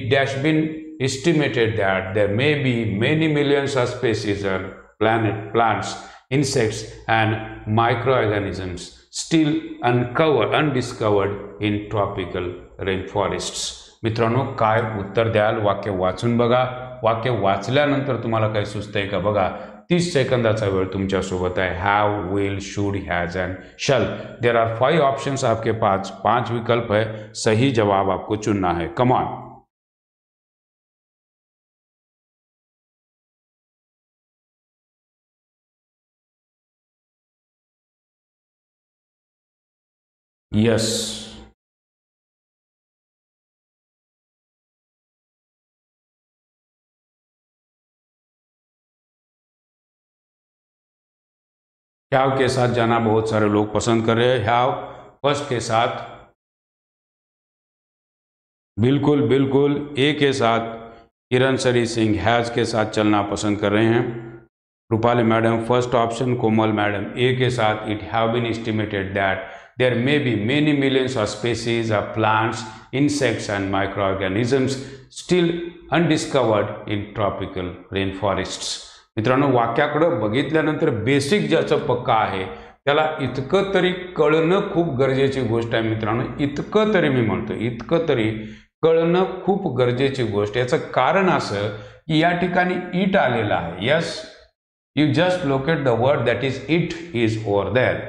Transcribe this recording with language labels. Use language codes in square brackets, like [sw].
[en] It has been estimated that there may be many millions of species plants, insects and microorganisms still undiscovered in tropical rainforests। [mr] मित्रांनो काय उत्तर द्याल? वाक्य वाचून बघा। वाक्य वाचल्यानंतर तुम्हाला काय सुचतंय का बघा। 30 सेकंदाचा वेळ तुमच्यासोबत आहे। [en] Have, will, should, has and shall. There are 5 options [hi] आपके पास, 5 विकल्प है, सही जवाब आपको चुनना है। Come on. यस, हैव के साथ जाना बहुत सारे लोग पसंद कर रहे हैं। हैव फर्स्ट के साथ, बिल्कुल बिल्कुल। ए के साथ किरण सरी सिंह हैज के साथ चलना पसंद कर रहे हैं। Rupali madam first option. कोमल मैडम ए के साथ, [en] It have been estimated that there may be many millions of species of plants, insects and microorganisms still undiscovered in tropical rain forests. [mr] मित्रांनो वाक्याकडे बघितल्यानंतर बेसिक ज्याचं पक्का आहे त्याला इतकं तरी कळणं खूप गरजेची गोष्ट आहे मित्रांनो। इतकं तरी मी म्हणतो, इतकं तरी कळणं खूप गरजेची गोष्ट. याचं कारण असं की या ठिकाणी इट आलेलं आहे. [en] Yes, you just locate the word that is it is over there.